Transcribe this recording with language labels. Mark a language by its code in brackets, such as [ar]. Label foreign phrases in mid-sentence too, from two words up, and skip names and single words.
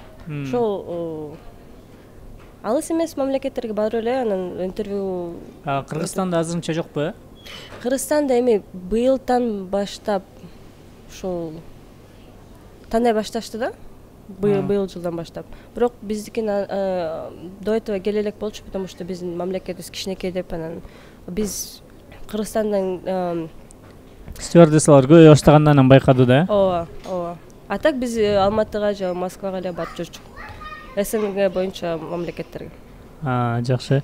[ky] Ошол алыс эмес мамлекеттерге барып эле анан интервью. Кыргызстанда азырынча жокпу? Кыргызстанда эми быйылдан баштап ушул тандай башташты да. Быйыл жылдан баштап. Бирок биздикин [ru] до этого [ky] келе элек болчу, [ru] потому что [ky] биздин мамлекетибиз кичинекей деп, анан биз Кыргызстандан стюардессалар көбөйө баштагандан байкады да. Ооба. [ru] А так [ky] биз Алматыга же Москвага эле барып жүрчүк. СНГ боюнча мамлекеттерге. Жакшы.